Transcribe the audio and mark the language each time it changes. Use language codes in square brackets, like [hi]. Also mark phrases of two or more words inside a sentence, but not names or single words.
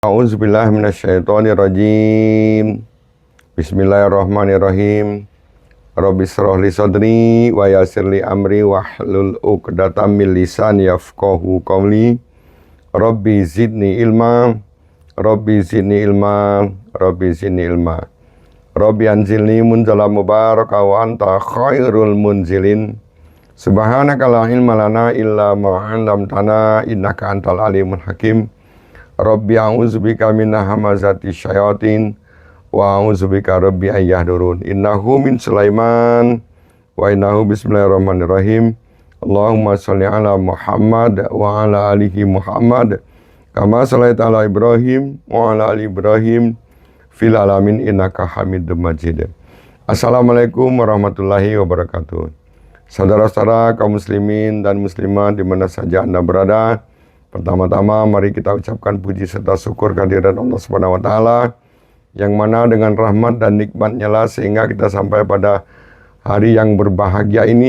[ar] أعوذ بالله من الشيطان الرجيم. بسم الله الرحمن الرحيم. رب اشرح لي صدري ويسر لي أمري واحلل عقدة من لساني يفقهوا قولي. رب زدني علما. رب زدني علما. رب زدني علما. رب أنزلني منزلا مباركا وأنت خير المنزلين. سبحانك لا علم لنا إلا ما علمتنا إنك أنت العليم الحكيم. رب أعوذ بك من همزات الشياطين وأعوذ بك رب أن يحضرون. إنه من سليمان وإنه بسم الله الرحمن الرحيم. اللهم صل على محمد وعلى آل محمد كما صليت على إبراهيم وعلى آل إبراهيم في العالمين إنك حميد مجيد. السلام عليكم ورحمة الله وبركاته. [id] Saudara-saudara kaum muslimin dan muslimat di mana saja Anda berada, pertama-tama mari kita ucapkan puji serta syukur kehadirat Allah [ar] سبحانه وتعالى [id] yang mana dengan rahmat dan nikmatnya lah sehingga kita sampai pada hari yang berbahagia ini.